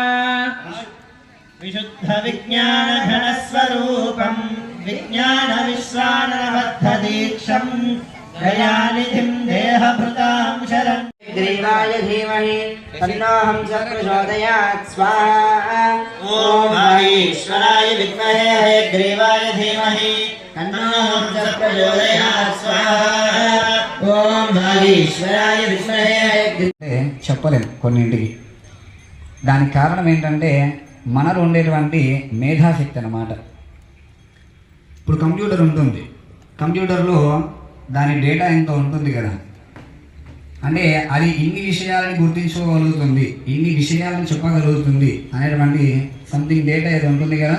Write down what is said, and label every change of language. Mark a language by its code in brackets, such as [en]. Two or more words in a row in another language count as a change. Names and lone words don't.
[sa] विशुद्ध विज्ञान घन स्वरूपं विज्ञान विश्वानरबद्ध दीक्षं दयानिधिं देहभृतां शरणं ग्रीवाय धीमहि तन्नो हंसः प्रचोदयात् स्वाहा। ॐ वागीश्वराय विद्महे हयग्रीवाय धीमहि तन्नो हंसः प्रचोदयात् स्वाहा। ॐ वागीश्वराय विद्महे हयग्रीवाय [te] చెప్పలేం కొన్నింటికి. దానికి కారణం ఏంటంటే మనలో ఉండేటువంటి మేధాశక్తి అన్నమాట. ఇప్పుడు కంప్యూటర్ ఉంటుంది, కంప్యూటర్లో దాని డేటా ఎంత ఉంటుంది కదా, అంటే అది ఇన్ని విషయాలని గుర్తించుకోగలుగుతుంది, ఇన్ని విషయాలను చెప్పగలుగుతుంది అనేటువంటి [en] something data [te] ఏదో ఉంటుంది కదా.